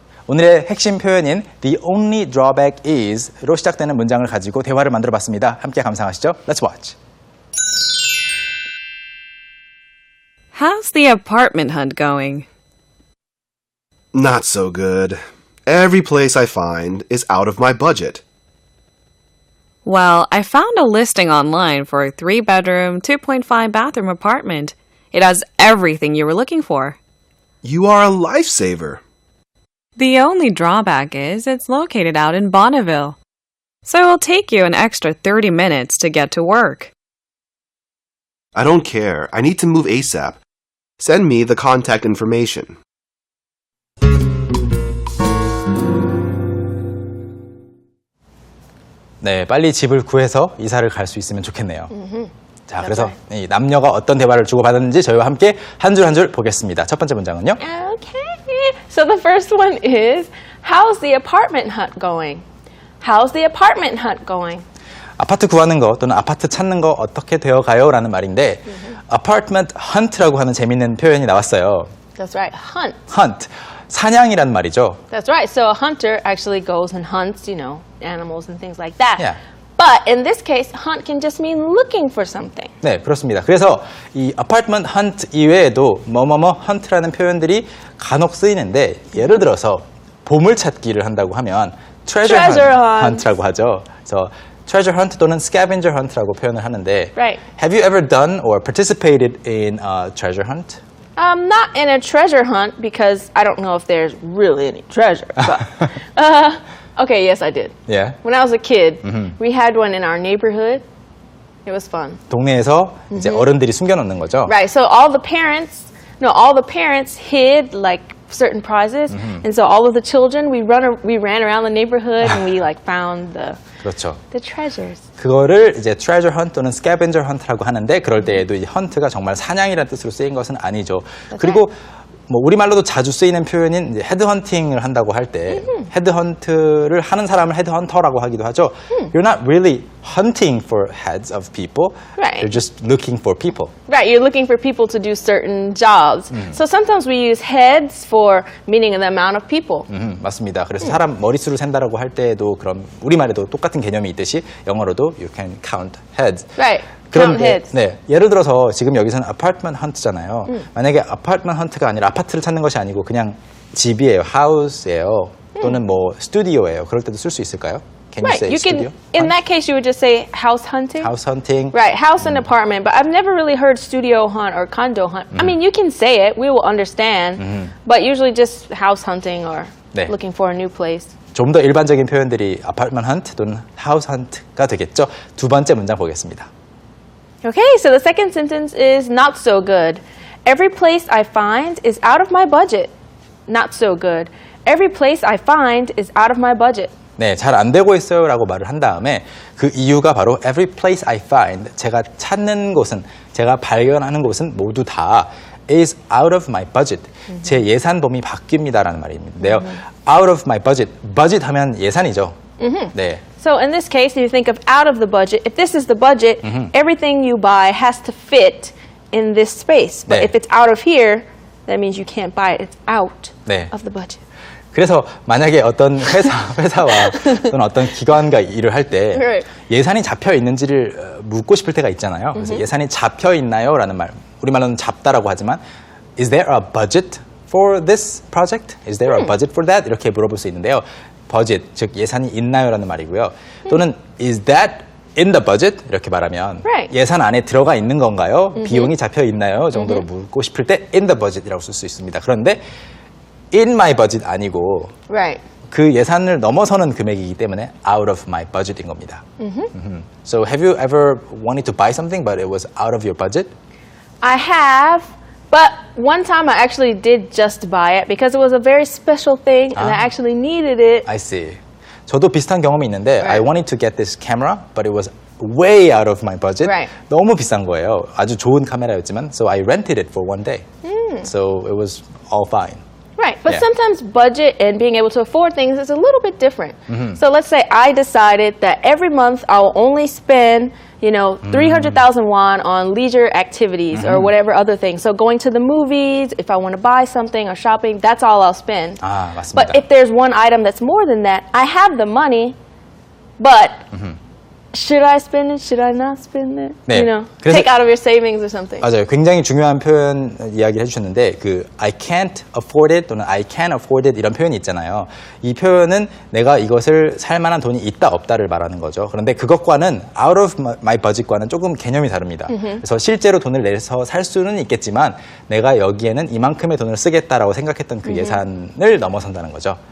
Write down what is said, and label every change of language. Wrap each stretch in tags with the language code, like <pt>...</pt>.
<ko>오늘의 핵심 표현인</ko> <en>the only drawback is</en> <ko>로 시작되는 문장을 가지고 대화를 만들어 봤습니다. 함께 감상하시죠.</ko> <en>Let's watch. How's the apartment hunt going? Not so good. Every place I find is out of my budget. Well, I found a listing online for a 3-bedroom, 2.5-bathroom apartment. It has everything you were looking for. You are a lifesaver. The only drawback is it's located out in Bonneville. So it will take you an extra 30 minutes to get to work. I don't care. I need to move ASAP. Send me the contact information.</en> <ko>네, 빨리 집을 구해서 이사를 갈 수 있으면 좋겠네요. 자, 그래서 이 남녀가 어떤 대화를 주고받았는지 저희와 함께 한 줄 한 줄 보겠습니다. 첫 번째 문장은요.</ko> <en>Okay. So the first one is, how's the apartment hunt going? how's the apartment hunt going?</en> <ko>아파트 구하는 거 또는 아파트 찾는 거 어떻게 되어가요? 라는 말인데 apartment hunt라고 하는 재밌는 표현이 나왔어요.</ko> <en>That's right, hunt.</en> <ko>hunt, 사냥이란 말이죠.</ko> <en>That's right. So a hunter actually goes and hunts, animals and things like that. Yeah. But in this case, hunt can just mean looking for something.</en> <ko>네, 그렇습니다. 그래서 이 apartment hunt 이외에도 뭐뭐뭐 hunt라는 표현들이 간혹 쓰이는데 예를 들어서 보물 찾기를 한다고 하면 treasure hunt라고 하죠. 그래서 treasure hunt 또는 scavenger hunt라고 표현을 하는데</ko> <en>Right. Have you ever done or participated in a treasure hunt? Not in a treasure hunt because I don't know if there's really any treasure. But, okay, yes, I did. Yeah. When I was a kid, we had one in our neighborhood. It was fun.</en> <ko>동네에서 이제 어른들이 숨겨놓는 거죠.</ko> <en>Right. So all the parents hid like certain prizes, and so all of the children we ran around the neighborhood and we like found</en> <ko>그렇죠.</ko> <en>the treasures.</en> <ko>그거를 이제 treasure hunt 또는 scavenger hunt라고 하는데 그럴 때에도 이 hunt가 정말 사냥이라는 뜻으로 쓰인 것은 아니죠. 그리고 뭐 우리말로도 자주 쓰이는 표현인 이제 헤드헌팅을 한다고 할 때 헤드헌트를 하는 사람을 헤드헌터라고 하기도 하죠.</ko> <en>You're not really hunting for heads of people. Right. You're just looking for people. Right, you're looking for people to do certain jobs. So sometimes we use heads for meaning the amount of people.</en> <ko>맞습니다. 그래서 사람 머릿수를 센다라고 할 때에도 그런 우리말에도 똑같은 개념이 있듯이 영어로도</ko> <en>you can count heads. Right, count heads.</en> <ko>네, 예를 들어서 지금 여기서는 apartment hunt잖아요. 만약에 apartment hunt가 아니라 아파트를 찾는 것이 아니고 그냥 집이에요, house예요, 또는 뭐 studio예요. 그럴 때도 쓸 수 있을까요?</ko> <en>Can you Right, say you studio? can. In that case, you would just say house hunting. house hunting. Right, house and apartment. But I've never really heard studio hunt or condo hunt. I mean, you can say it, we will understand. But usually just house hunting or</en> <ko>네.</ko> <en>looking for a new place.</en> <ko>좀 더 일반적인 표현들이 apartment hunt 또는 house hunt가 되겠죠. 두 번째 문장 보겠습니다.</ko> <en>Okay, so the second sentence is not so good. Every place I find is out of my budget. Not so good. Every place I find is out of my budget.</en> <ko>네, 잘 안 되고 있어요 라고 말을 한 다음에 그 이유가 바로</ko> <en>every place I find,</en> <ko>제가 찾는 곳은, 제가 발견하는 곳은 모두 다</ko> <en>is out of my budget.</en> <ko>제 예산 범위 바뀝니다 라는 말인데요.</ko> <en>out of my budget.</en> <ko>budget 하면 예산이죠. 네.</ko> <en>So in this case, if you think of out of the budget, if this is the budget, everything you buy has to fit in this space. But</en> <ko>네.</ko> <en>if it's out of here, that means you can't buy it. It's out</en> <ko>네.</ko> <en>of the budget.</en> <ko>그래서 만약에 어떤 회사와 또는 어떤 기관과 일을 할 때</ko> <en>Right.</en> <ko>예산이 잡혀 있는지를 묻고 싶을 때가 있잖아요. 그래서 예산이 잡혀 있나요? 라는 말, 우리말로는 잡다라고 하지만</ko> <en>Is there a budget for this project? Is there a budget for that?</en> <ko>이렇게 물어볼 수 있는데요. budget, 즉 예산이 있나요? 라는 말이고요.</ko> <en>또는 Is that in the budget?</en> <ko>이렇게 말하면</ko> <en>Right.</en> <ko>예산 안에 들어가 있는 건가요? 비용이 잡혀 있나요? 정도로 묻고 싶을 때 in the budget이라고 쓸 수 있습니다. 그런데 in my budget 아니고</ko> <en>Right.</en> <ko>그 예산을 넘어서는 금액이기 때문에</ko> <en>out of my budget</en> <ko>인 겁니다.</ko> <en>So have you ever wanted to buy something but it was out of your budget? I have, but one time I actually did just buy it because it was a very special thing and I actually needed it. I see.</en> <ko>저도 비슷한 경험이 있는데 I</ko> <en>Right. wanted to get this camera but it was way out of my budget. Right.</en> <ko>너무 비싼 거예요. 아주 좋은 카메라였지만</ko> <en>so I rented it for one day. So it was all fine. Right, but Yeah. sometimes budget and being able to afford things is a little bit different. So let's say I decided that every month I'll only spend, 300,000 won on leisure activities or whatever other things. So going to the movies, if I want to buy something or shopping, that's all I'll spend.</en> <ko>아, 맞습니다.</ko> <en>But if there's one item that's more than that, I have the money, but should I spend it? Should I not spend it?</en> <ko>네, 그래서-</ko> <en>Take out of your savings or something.</en> <ko>맞아요. 굉장히 중요한 표현 이야기를 해주셨는데 그</ko> <en>I can't afford it</en> <ko>또는</ko> <en>I can afford it</en> <ko>이런 표현이 있잖아요. 이 표현은 내가 이것을 살 만한 돈이 있다 없다를 말하는 거죠. 그런데 그것과는</ko> <en>out of my budget</en> <ko>과는 조금 개념이 다릅니다. 그래서 실제로 돈을 내서 살 수는 있겠지만 내가 여기에는 이만큼의 돈을 쓰겠다라고 생각했던 그 예산을 넘어선다는 거죠.</ko>